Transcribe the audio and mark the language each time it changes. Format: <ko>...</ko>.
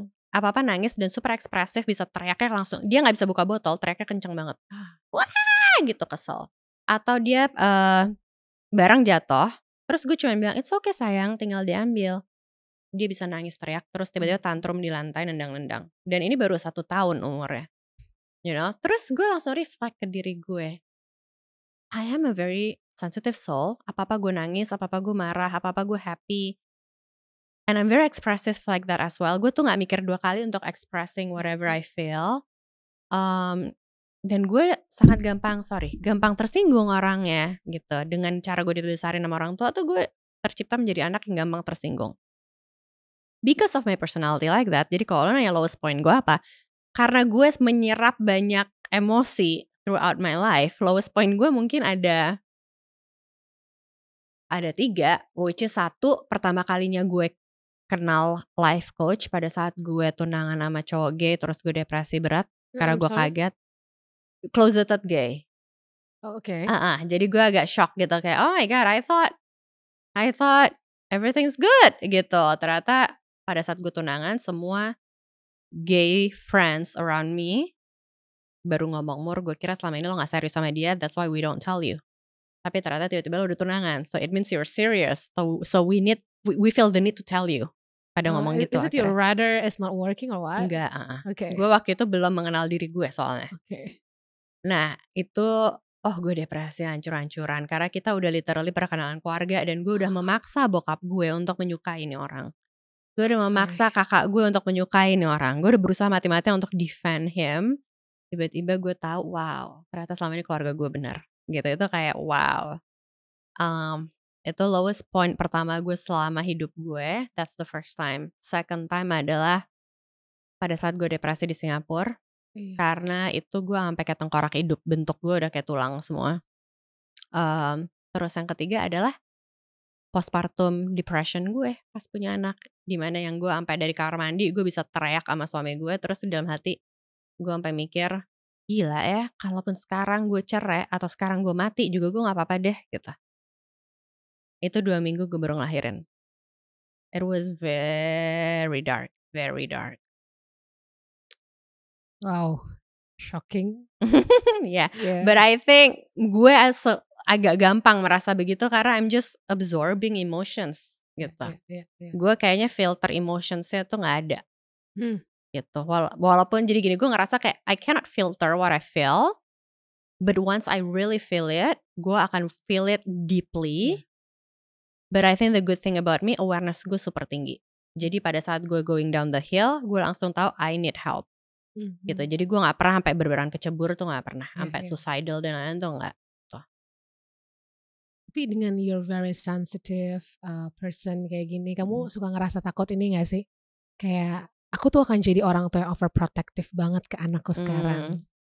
<id>apa-apa nangis dan super ekspresif, bisa teriaknya langsung, dia nggak bisa buka botol, teriaknya kenceng banget, wah gitu, kesel. Atau dia barang jatuh, terus gue cuma bilang</id> <en>it's okay</en> <id>sayang, tinggal diambil, dia bisa nangis teriak, terus tiba-tiba tantrum di lantai, nendang-nendang. Dan ini baru 1 tahun umurnya, you know. Terus gue langsung reflect ke diri gue,</id> <en>I am a very sensitive soul,</en> <id>apa-apa gue nangis, apa-apa gue marah, apa-apa gue happy,</id> <en>and I'm very expressive like that as well.</en> <id>Gue tuh gak mikir 2 kali untuk</id> <en>expressing whatever I feel.</en> <id>Dan gue sangat gampang tersinggung orangnya gitu. Dengan cara gue dibesarin sama orang tua tuh, gue tercipta menjadi anak yang gampang tersinggung.</id> <en>Because of my personality like that.</en> <id>Jadi kalau lo nanya lowest point gue apa, karena gue menyerap banyak emosi</id> <en>throughout my life,</en> <id>lowest point gue mungkin ada 3, which is 1, pertama kalinya gue kenal life coach pada saat gue tunangan sama cowok gay, terus gue depresi berat karena gue kaget. Closeted gay. Oh, oke. Jadi gue agak shock gitu, kayak</id> <en>oh my god, I thought everything's good</en> <id>gitu. Ternyata pada saat gue tunangan, semua</id> <en>gay friends around me</en> <id>baru ngomong, Mur, gue kira selama ini lo gak serius sama dia,</id> <en>that's why we don't tell you.</en> <id>Tapi ternyata tiba-tiba lo udah tunangan,</id> <en>so it means you're serious. So we feel the need to tell you.</en> <id>Pada ngomong gitu.</id> <en>Is it your rather is not working or what?</en> <id>Enggak.</id> <en>Okay.</en> <id>Gue waktu itu belum mengenal diri gue soalnya.</id> <en>Okay.</en> <id>Nah itu, gue depresi hancur-hancuran karena kita udah literally perkenalan keluarga, dan gue udah memaksa bokap gue untuk menyukai ini orang. Gue udah memaksa kakak gue untuk menyukai ini orang. Gue udah berusaha mati-matian untuk</id> <en>defend him.</en> <id>Tiba-tiba gue tahu, wow, ternyata selama ini keluarga gue benar. Gitu, itu kayak wow. Itu lowest point pertama gue selama hidup gue.</id> <en>That's the first time. Second time</en> <id>adalah pada saat gue depresi di Singapura. Karena itu gue sampai kayak tengkorak hidup, bentuk gue udah kayak tulang semua. Terus yang ketiga adalah postpartum depression gue pas punya anak, dimana yang gue sampai dari kamar mandi gue bisa teriak sama suami gue, terus di dalam hati gue sampai mikir, gila ya, kalaupun sekarang gue cerai atau sekarang gue mati juga gue nggak apa-apa deh gitu. Itu 2 minggu gue baru ngelahirin.</id> <en>It was very dark, very dark. Wow, shocking. Yeah, but I think</en> <id>gue agak gampang merasa begitu karena</id> <en>I'm just absorbing emotions gitu.</en> <id>Gue kayaknya filter emotionsnya tuh gak ada gitu. Walaupun jadi gini, gue ngerasa kayak</id> <en>I cannot filter what I feel, but once I really feel it,</en> <id>gue akan</id> <en>feel it deeply. But I think the good thing about me, awareness</en> <id>gue super tinggi. Jadi pada saat gue</id> <en>going down the hill,</en> <id>gue langsung tahu</id> <en>I need help.</en> <id>Gitu. Jadi gue gak pernah sampai berberan kecebur tuh, gak pernah sampai suicidal dan lain-lain tuh gak. Tapi dengan</id> <en>you're very sensitive person</en> <id>kayak gini, kamu suka ngerasa takut ini gak sih? Kayak aku tuh akan jadi orang tua yang overprotective banget ke anakku sekarang.</id>